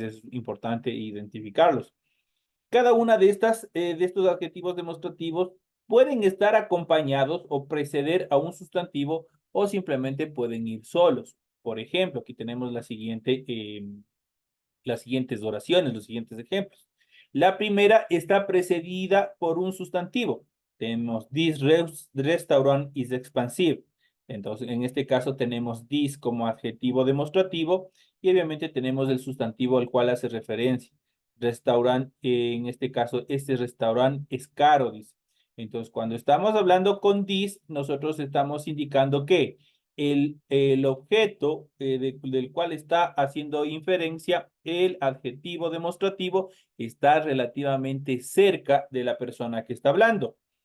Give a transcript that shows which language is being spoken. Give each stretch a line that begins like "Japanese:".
Spanish: Es importante identificarlos. Cada una de estos adjetivos demostrativos pueden estar acompañados o preceder a un sustantivo o simplemente pueden ir solos. Por ejemplo, aquí tenemos las siguientes oraciones, los siguientes ejemplos. La primera está precedida por un sustantivo. Tenemos
English: this restaurant is expansive.
Spanish: Entonces, en este caso tenemos this como adjetivo demostrativo y obviamente tenemos el sustantivo al cual hace referencia. Restaurant, en este caso, este restaurante es caro, dice. Entonces, cuando estamos hablando con this, nosotros estamos indicando que el objeto del cual está haciendo inferencia, el adjetivo demostrativo, está relativamente cerca de la persona que está hablando.